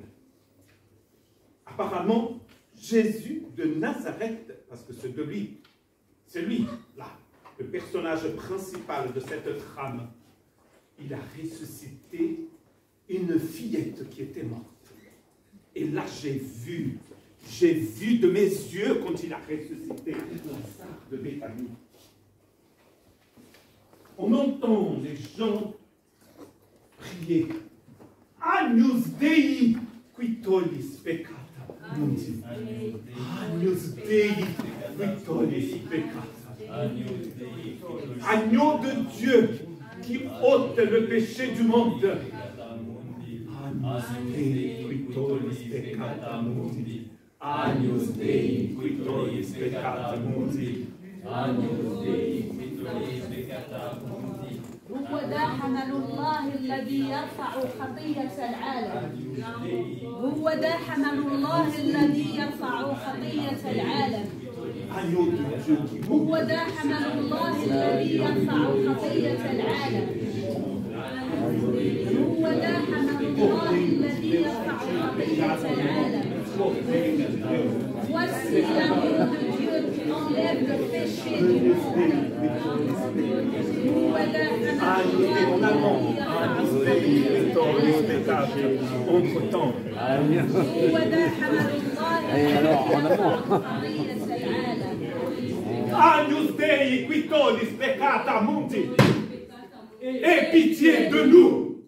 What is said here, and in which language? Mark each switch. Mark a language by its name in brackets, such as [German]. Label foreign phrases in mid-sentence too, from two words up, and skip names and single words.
[French] Apparemment, Jésus de Nazareth, parce que c'est lui, là, le personnage principal de cette trame, il a ressuscité une fillette qui était morte. Et là, j'ai vu de mes yeux quand il a ressuscité Lazare de Béthanie. On entend les gens prier. [Latin] Agnus Dei qui tollis peccata mundi. Agnus Dei qui tollis peccata. [French] Agneau de Dieu qui ôte le péché du monde. [Latin] Agnus Dei qui tollis peccata mundi. Agnus Dei qui tollis peccata mundi. Agnus Dei qui tollis peccata mundi. [Arabic] هو ذا حمل الله الذي يرفع خطية العالم. هو ذا حمل الله الذي يرفع خطية العالم. هو ذا حمل الله الذي يرفع خطية العالم. هو ذا حمل الله الذي يرفع خطية العالم. [French] Voici l'amour de Dieu qui enlève le péché du monde. Entre-temps. [Latin] Agnus Dei qui tollis peccata mundi. [French] Aie pitié de nous.